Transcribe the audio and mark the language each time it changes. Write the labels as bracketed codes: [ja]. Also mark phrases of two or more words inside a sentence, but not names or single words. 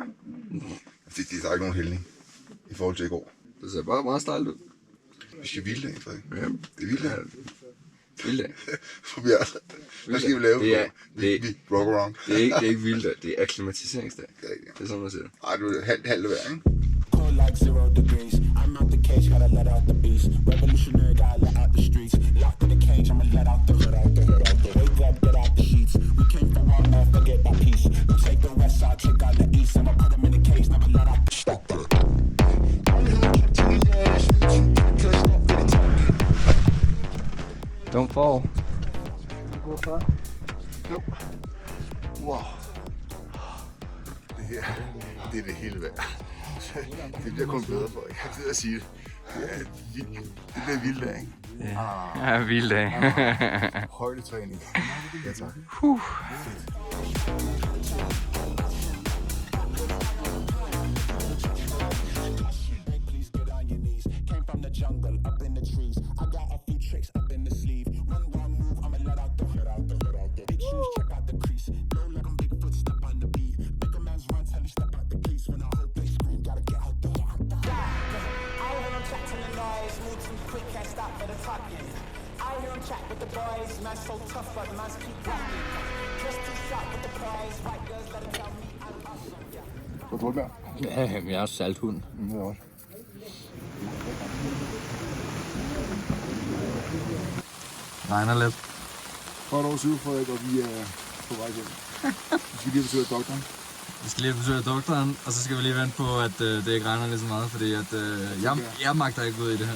[da] Der er ikke nogen hældning i forhold til i går. Det ser bare meget stejlt ud. Vi skal hvile dag, Frederik. Ja. Det er hviledag. Vilddag. For Bjørn. Hvad skal vi lave? Vi [en] rock around. [da] Det er ikke vilddag, det er akklimatiseringsdag. Det er sådan, man siger. Ej, du er halvt værd, ikke? [en] Cold like 0 degrees. I'm out the cage, gotta let out the beast. Revolutionary, gotta let out the streets. Locked in the cage, I'ma let out the hood, out the hood, out the wake up, get out the sheets. We came from one man, forget my peace. We take the west side, check out the east. I'ma put them in the cage, never let out the stop that. Don't fall. [da] Gå far. Jo. Wow. Det her, det er det hele værd. Det bliver kun bedre for, jeg kan ikke sige det. Det bliver vildt, ikke? Ja, vild dag. Højdetræning. Ja, tak. [en] Please get on your knees. Came from the jungle, up in the trees. I got a few tricks up in the sleeve. One move, I'ma let out the big shoes, check out the crease. Blow like I'm Bigfoot, step on the beat. Make a man's run till he step out the case. When I hope they scream, gotta get out the I hear him chat to the noise, move too quick, can't stop for the talking. I hear him chat with the boys, man's so tough, but man's keep rocking. Just too sharp with the prize, white girls gotta tell me I'm awesome. [da] Skal du drukne? Ja, jeg er også salthund. Det er også. Regner lidt. Godt over 7, Frederik, og vi er på vej hjem. Vi skal lige besøge doktoren. Vi skal lige besøge doktoren, og så skal vi lige vente på, at det ikke regner lige så meget, fordi at, jeg magter ikke ud i det her.